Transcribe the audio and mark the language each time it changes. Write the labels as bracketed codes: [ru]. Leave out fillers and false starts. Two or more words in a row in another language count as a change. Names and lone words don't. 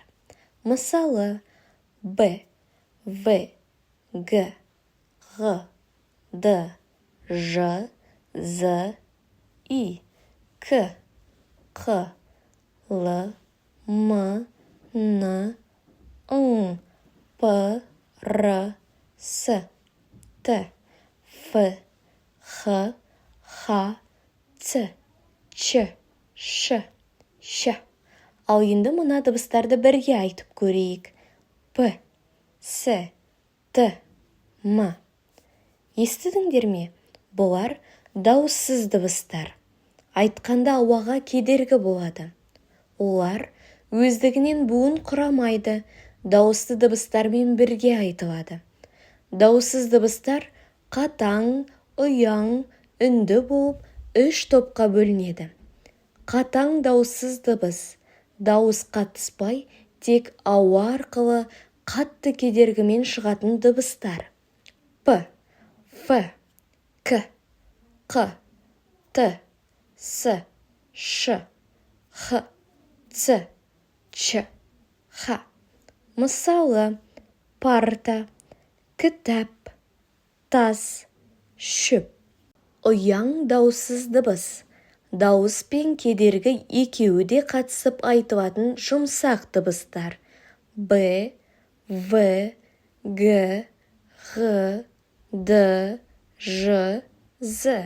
[kk] Мысалы, Б, В, Г, Ғ, Д, Ж, З, И, К, Қ, Л, М, Н, Ң, П, Р, С, Т, Ф, Х, Х, Ц, Ч, Ш, Щ. Ал енді мына дыбыстарды бірге айтып көрейік. П, С, Т, М. Естідіңдер ме? Бұлар дауыссыз дыбыстар. Айтқанда ауаға кедергі болады. Олар өздігінен буын құрамайды, дауысты дыбыстармен бірге айтылады. Дауыссыз дыбыстар қатаң, ұяң, үнді болып, үш топқа бөлінеді. Қатаң дауыссыз дыбыс. Дауыс қатыспай, тек ауа арқылы қатты кедергімен шығатын дыбыстар. П, Ф, К, Қ, Т, С, Ш, Х, Ц, Ч, Х. Мысалы, парта, кітап, тас, шөп. Ұяң дауыссыз дыбыс. Дауыс пен кедергі екеуі де қатысып айтылатын жұмсақ дыбыстар. Б, В, Г, Ғ, Д, Ж, З.